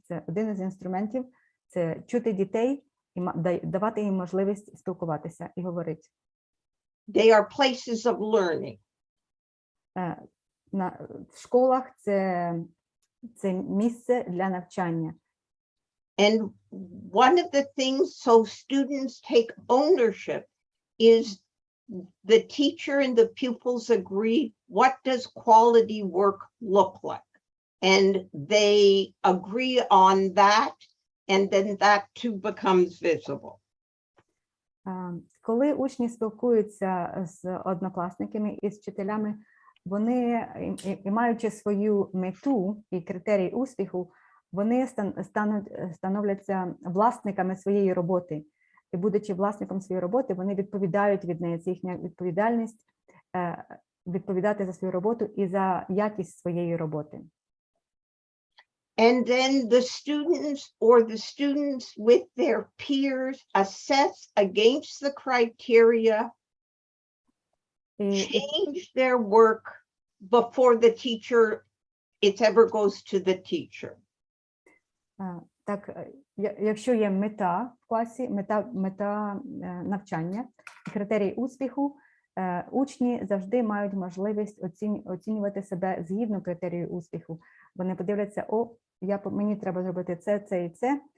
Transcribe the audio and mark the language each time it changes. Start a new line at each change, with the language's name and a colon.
Ukrainian: Це один із інструментів, це чути дітей і давати їм можливість спілкуватися і говорити.
English: They are places of learning.
Ukrainian: В школах це місце для навчання.
English: And one of the things, so students take ownership, is the teacher and the pupils agree, what does quality work look like? And they agree on that, and then that too becomes visible.
Ukrainian: Коли учні спілкуються з однокласниками і з вчителями, вони, і маючи свою мету і критерії успіху, вони становляться власниками своєї роботи. І будучи власником своєї роботи, вони відповідають від неї. Це їхня відповідальність відповідати за свою роботу і за якість своєї роботи.
English: And then the students with their peers assess against the criteria, change their work before the teacher, it ever goes to the teacher.
Ukrainian: Так, якщо є мета в класі, мета навчання, критерій успіху, учні завжди мають можливість оцінювати себе згідно критерію успіху. Вони подивляться, мені треба зробити це і це.